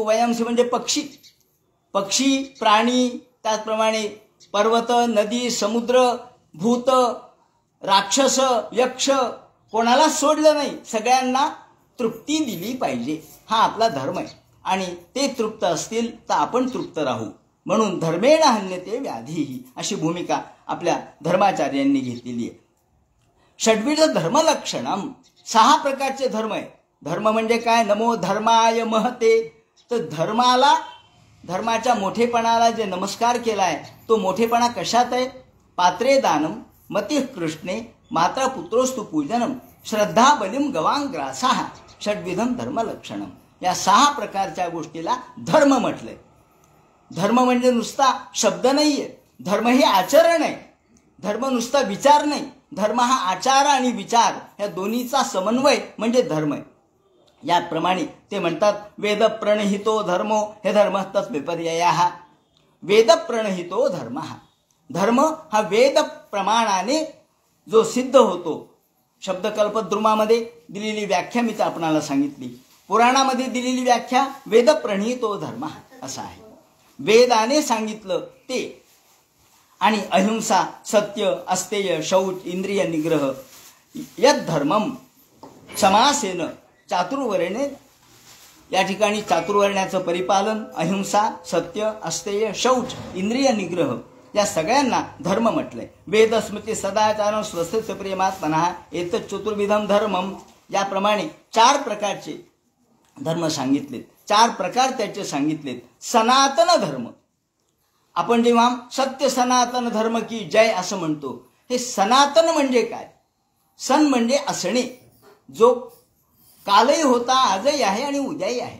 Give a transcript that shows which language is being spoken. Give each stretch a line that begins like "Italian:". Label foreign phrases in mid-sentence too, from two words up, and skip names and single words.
Marathi: वयांसी म्हणजे पक्षी, पक्षी प्राणी, त्याचप्रमाणे पर्वत नदी समुद्र भूत राक्षस यक्ष कोणाला सोडलं नाही, सगळ्यांना तृप्ती दिली पाहिजे. हा आपला धर्म आहे आणि ते तृप्त असतील तर आपण तृप्त राहू. म्हणून
Sanskrit: धर्मेण हन्यते व्याधीही
Marathi: अशी भूमिका आपल्या धर्माचार्यांनी घेतलेली आहे.
Sanskrit: षड्विध धर्मलक्षणम,
Marathi: 6 प्रकारचे धर्म आहे. धर्म म्हणजे काय?
Sanskrit: नमो धर्माय महते.
Marathi: तर धर्माला धर्माच्या मोठेपणाला जे नमस्कार केलाय तो मोठेपणा कशात आहे?
Sanskrit: पात्रे दानम मती कृष्णे मात्रा पुत्रोस्तु पूजनम श्रद्धा बलिम गवांग्रासाह षड्विधम धर्मलक्षणम.
Marathi: या 6 प्रकारच्या गोष्टीला धर्म म्हटलंय. धर्म म्हणजे नुसता शब्द नाहीये, धर्म हे आचरण आहे. धर्म नुसता विचार नाही, धर्म हा आचार आणि विचार या दोन्हीचा समन्वय म्हणजे धर्म आहे. याप्रमाणे ते म्हणतात
Sanskrit: वेद प्रणहितो धर्मो हे धर्म तत्विपर्ययः. वेद प्रणहितो धर्म,
Marathi: धर्म हा वेद प्रमाणाने जो सिद्ध होतो. शब्दकल्पद्रुमामध्ये दिलेली व्याख्या मी तर आपणाला सांगितली. पुराणामध्ये दिलेली व्याख्या
Sanskrit: वेद प्रणहितो धर्म
Marathi: असा आहे. वेदाने सांगितलं ते.
Sanskrit: आणि अहिंसा सत्य अस्तेय शौच इंद्रिय निग्रह यद धर्मम समासेन चातुर्वर्णे.
Marathi: या ठिकाणी चातुर्वर्ण्याचं परिपालन अहिंसा सत्य अस्तेय शौच इंद्रिय निग्रह या सगळ्यांना धर्म म्हटलंय.
Sanskrit: वेद स्मृती सदाचार स्वस्थ प्रेमात्मना एतत् चतुर्विधम धर्मम.
Marathi: याप्रमाणे 4 प्रकारचे धर्म सांगितलेत, 4 प्रकार त्याचे सांगितलेत. सनातन धर्म, आपण जेव्हा
Hindi: सत्य सनातन धर्म की जय
Marathi: असं म्हणतो, हे सनातन म्हणजे काय? सन म्हणजे असणे, जो कालही होता आजही आहे आणि उद्याही आहे.